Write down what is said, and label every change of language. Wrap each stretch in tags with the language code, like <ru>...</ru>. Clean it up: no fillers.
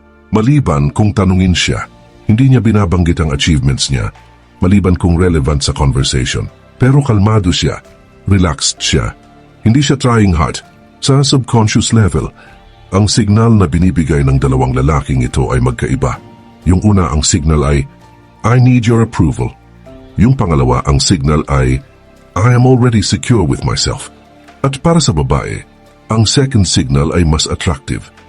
<tl>Maliban kung tanungin siya, hindi niya binabanggit ang achievements niya, maliban kung relevant sa conversation. Pero kalmado siya, relaxed siya. Hindi siya trying hard. Sa subconscious level, ang signal na binibigay ng dalawang lalaking ito ay magkaiba. Yung una, ang signal ay,</tl> <en>I need your approval.</en> <tl>Yung pangalawa, ang signal ay,</tl> <en>I am already secure with myself.</en> <tl>At para sa babae, ang second signal ay mas attractive.</tl>